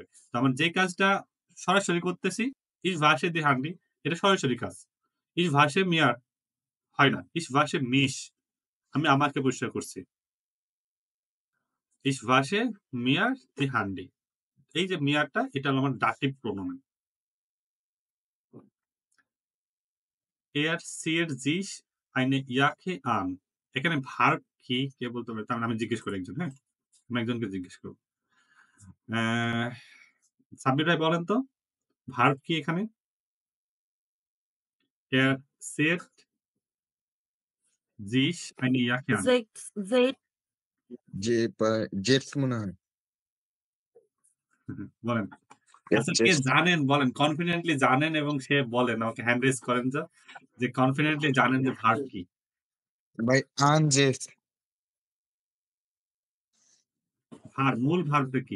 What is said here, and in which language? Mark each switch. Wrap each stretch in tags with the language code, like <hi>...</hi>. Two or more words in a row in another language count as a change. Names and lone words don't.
<bn>তো আমার যে কাজটা সরাসরি করতেছি,</bn> <de>ich wasche die Hände,</de> <bn>এটা সরাসরি কাজ।</bn> <de>ich wasche mir</de> <bn>হয় না।</bn> <de>ich wasche mich.</de> <bn>আমি আমাকে পরিষ্কার করছি।</bn> <de>ich wasche mir die Hände.</de> <bn>এই যে মিয়ারটা এটা হলো আমার ডাটিভ প্রোনোমেন।</bn> <de>Er sieht sich eine Jacke an.</de> <bn>এখানে ভার্ব কি কে বলতে পারে? তার মানে আমি জিজ্ঞেস করি একজন, হ্যাঁ? আমি একজনকে জিজ্ঞেস করব। সাব্বির ভাই বলেন তো ভার্ব কি এখানে?</bn> <de>Er sieht sich eine Jacke an.</de> <bn>জেটস মনে হয়। বলেন। আচ্ছা কে জানেন বলেন, কনফিডেন্টলি জানেন এবং সে বলেন, আমাকে</bn> <en>hand raise</en> <bn>করেন যে কনফিডেন্টলি জানেন যে ভার্ব কি? ভাই আনজেটস মূল ভার্বটা কি?</bn>